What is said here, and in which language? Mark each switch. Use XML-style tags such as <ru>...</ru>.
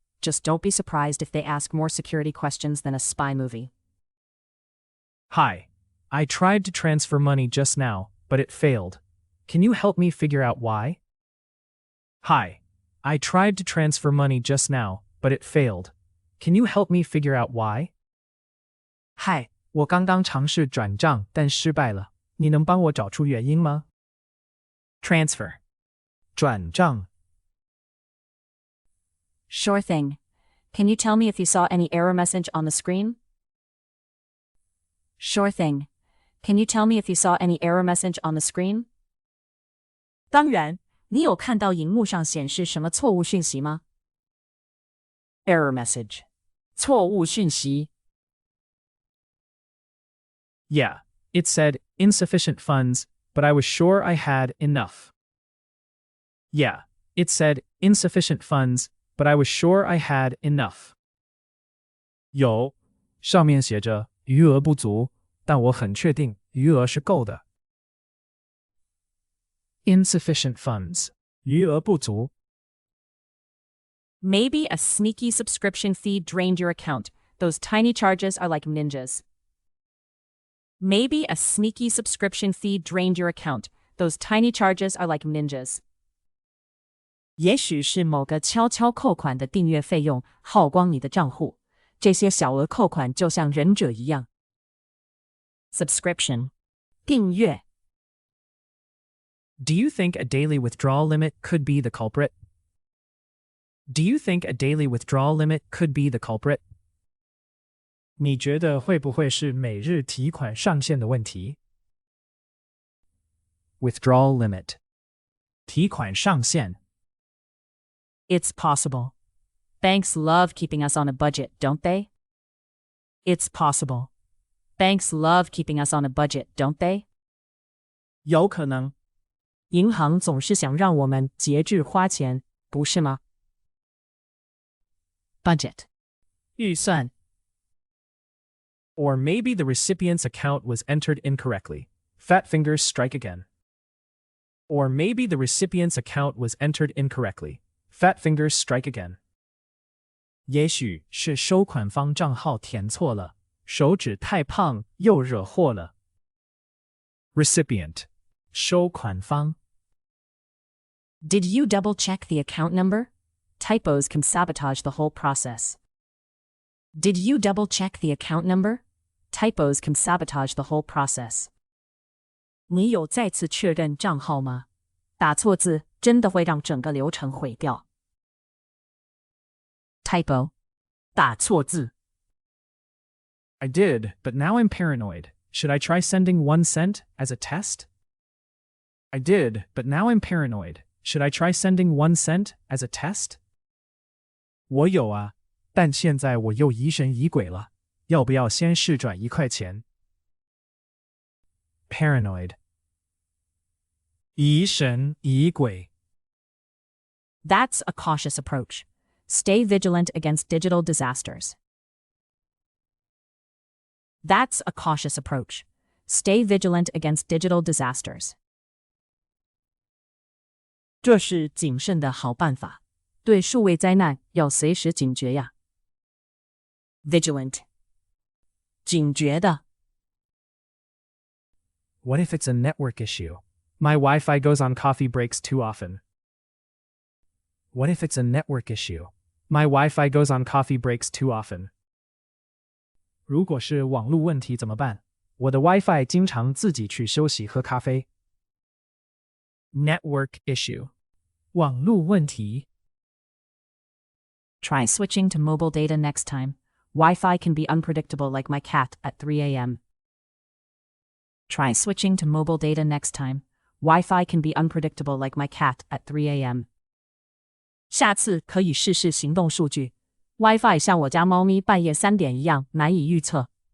<en>Just don't be surprised if they ask more security questions than a spy movie. Hi. I tried to transfer money just now, but it failed. Can you help me figure out why? Hi. I tried to transfer money just now, but it failed. Can you help me figure out why?</en> <zh>嗨，我刚刚尝试转账，但失败了。你能帮我找出原因吗？Transfer. 转账。</zh> <en>Sure thing. Can you tell me if you saw any error message on the screen? Sure thing. Can you tell me if you saw any error message on the screen?</en> <zh>当然，你有看到荧幕上显示什么错误讯息吗？ Error message. 错误讯息。</zh> <en>Yeah. It said, insufficient funds, but I was sure I had enough. Yeah. It said, insufficient funds, but I was sure I had enough.</en> <zh>有，上面写着余额不足，但我很确定余额是够的。 Insufficient funds. 余额不足。</zh> <en>Maybe a sneaky subscription fee drained your account. Those tiny charges are like ninjas. Maybe a sneaky subscription fee drained your account. Those tiny charges are like ninjas.</en> <zh>也许是某个悄悄扣款的订阅费用耗光你的账户。这些小额扣款就像忍者一样。 Subscription. 订阅。</zh> <en>Do you think a daily withdrawal limit could be the culprit? Do you think a daily withdrawal limit could be the culprit?</en> <zh>你觉得会不会是每日提款上限的问题？ Withdrawal limit. 提款上限。</zh> <en>It's possible. Banks love keeping us on a budget, don't they? It's possible. Banks love keeping us on a budget, don't they?</en> <zh>有可能。银行总是想让我们节制花钱，不是吗？ Budget. 预算。</zh> <en>Or maybe the recipient's account was entered incorrectly. Fat fingers strike again. Or maybe the recipient's account was entered incorrectly. Fat fingers strike again.</en> <zh>也许是收款方账号填错了，手指太胖又惹祸了。 Recipient. 收款方。</zh> <en>Did you double-check the account number? Typos can sabotage the whole process. Did you double-check the account number? Typos can sabotage the whole process.</en> <zh>你有再次确认账号吗？打错字真的会让整个流程毁掉。 Typo. 打错字。</zh> <en>I did, but now I'm paranoid. Should I try sending 1 cent as a test? I did, but now I'm paranoid. Should I try sending 1 cent as a test?</en> <zh>我有啊，但现在我又疑神疑鬼了，要不要先试转1块钱？ Paranoid. 疑神疑鬼。</zh> <en>That's a cautious approach. Stay vigilant against digital disasters. That's a cautious approach. Stay vigilant against digital disasters.</en> <zh>这是谨慎的好办法，对数位灾难要随时警觉呀。 Vigilant. 警觉的。</zh> <en>What if it's a network issue? My Wi-Fi goes on coffee breaks too often. What if it's a network issue? My Wi-Fi goes on coffee breaks too often.</en> <zh>如果是网络问题怎么办？我的 Wi-Fi 经常自己去休息喝咖啡。 Network issue. 网络问题。</zh> <en>Try switching to mobile data next time. Wi-Fi can be unpredictable like my cat at 3 a.m. Try switching to mobile data next time. Wi-Fi can be unpredictable like my cat at 3 a.m.</en> <zh>下次可以试试行动数据。Wi-Fi 像我家猫咪半夜3点一样难以预测。</zh>